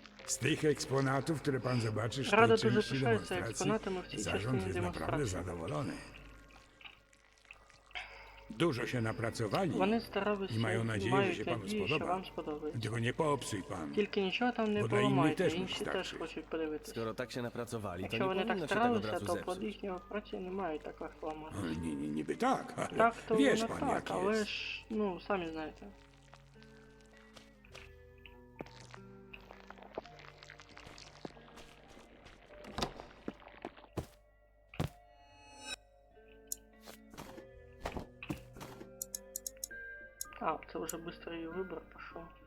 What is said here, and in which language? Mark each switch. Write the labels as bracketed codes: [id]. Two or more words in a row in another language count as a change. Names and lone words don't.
[pl] Z tych eksponatów, które pan zobaczysz w Rada tej [uk] дуже [pl] części [uk] пишається [pl] demonstracji, [uk] експонатами в цій [pl] zarząd [uk] частині [pl] jest naprawdę [uk] демонстрації. [pl] zadowolony. Dużo się napracowali [uk] Вони старалися [pl] i mają nadzieję, że [uk] мають [pl] się panu [uk] надію, що [pl] spodoba. [uk] вам сподобається. [pl] Tylko nie popsuj pan. [uk] Тільки нічого там не Бо для інших поламайте, теж не інші теж вистачить. хочуть подивитися. [pl] Skoro tak się napracowali, to [uk] Якщо [pl] nie [uk] вони так [pl] powinno się tak od [uk] старалися, [pl] razu [uk] то плоди [pl] zepsuć. [uk] їхньої праці не мають так легко ламати. [pl] Niby tak, ale [uk] Так, то [pl] wiesz [uk] воно [pl] pan [uk] так, [pl] jak [uk] але [pl] jest. [uk] ж, ну, самі знаєте. А, це вже быстрий вибір пішов.